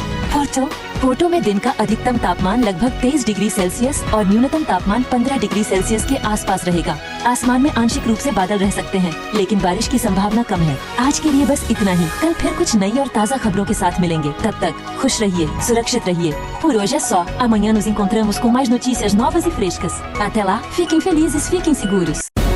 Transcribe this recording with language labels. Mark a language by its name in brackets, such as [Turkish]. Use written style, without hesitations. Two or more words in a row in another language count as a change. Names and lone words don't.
[Hindi] पोर्टो में दिन का अधिकतम तापमान लगभग 23 डिग्री सेल्सियस और न्यूनतम तापमान 15 डिग्री सेल्सियस के आसपास रहेगा। आसमान में आंशिक रूप से बादल रह सकते हैं, लेकिन बारिश की संभावना कम है। आज के लिए बस इतना ही। कल फिर कुछ नई और ताज़ा खबरों के साथ मिलेंगे। तब तक खुश रहिए, सुरक्षित रहिए। [Portuguese] Por hoje é só. Amanhã nos encontramos com mais notícias novas e frescas. Até lá, fiquem felizes, fiquem seguros.